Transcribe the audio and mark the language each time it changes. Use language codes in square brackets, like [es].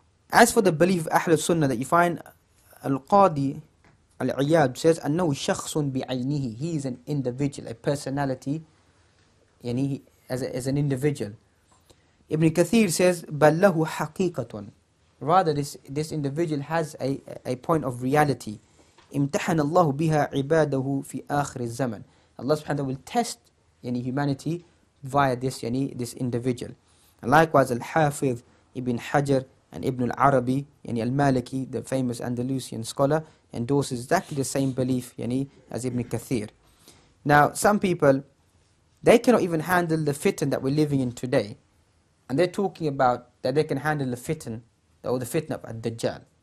[en] As for the belief of Ahl Sunnah that you find, Al-Qadi Al-Iyad says, [ar] أنه شخص بعينه, [en] he is an individual, a personality, as an individual. Ibn Katheer says, [ar] بل له حقيقة, [en] rather this individual has a point of reality. [ar] امتحن الله بها عباده في آخر الزمن. [en] Allah subhanahu wa ta'ala will test humanity via this individual. And likewise Al-Hafiz Ibn Hajar and Ibn al-Arabi, al-Maliki, the famous Andalusian scholar, endorses exactly the same belief as Ibn Kathir. Now some people, they cannot even handle the fitan that we're living in today, and they're talking about that they can handle the fitan, or the fitna of Ad-Dajjal.